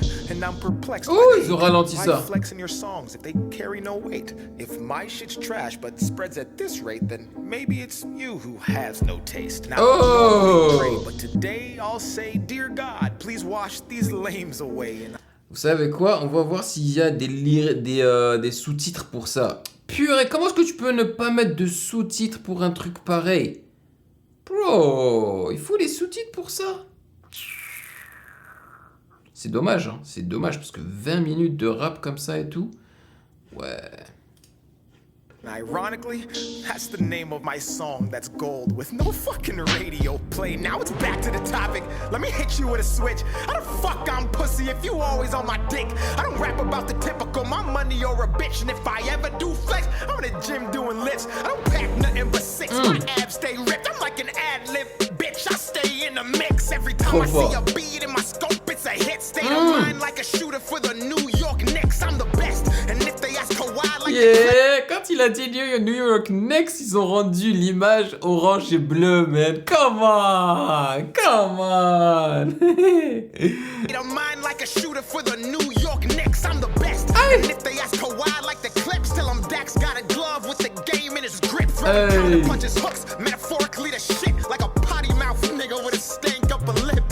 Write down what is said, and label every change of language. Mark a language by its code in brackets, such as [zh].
[en] And I'm perplexed. [fr] Oh, ils ont ralenti ça. [en] Why flex in your songs if they carry no weight? If my shit's trash but spreads at this rate, then maybe it's you who has no taste. Now, oh. But today I'll say, dear God, please wash these lames away. And [fr] vous savez quoi? On va voir s'il y a des sous-titres pour ça. Purée, comment est-ce que tu peux ne pas mettre de sous-titres pour un truc pareil? Bro, il faut les sous-titres pour ça? C'est dommage, hein. C'est dommage parce que 20 minutes de rap comme ça et tout. Ouais. [en] ironically, that's the name of my song that's gold with no fucking radio play. Now it's back to the topic. Let me hit you with a switch. How the fuck I'm pussy if you always on my dick? I don't rap about the typical, my money or a bitch. And if I ever do flex, I'm in the gym doing lifts. I don't pack nothing but 6, my abs stay ripped. I'm like an ad-lib bitch, I stay in the mix. Every time I see a beat in my scope, it's a hit. State of mind like a shooter for the New York Knicks. I'm the best. And if they ask Kawhi like [fr] quand il a dit New York Knicks, ils ont rendu l'image orange et bleue, man. [en] Come on! Come on! State of mind like a shooter for the New York Knicks. I'm the best. And if they ask Kawhi like the Clips, tell him Dax got a glove with the game in his grip. Throwing counter punches, hooks, metaphorically the shit like a potty mouth nigga with a stank up a lip.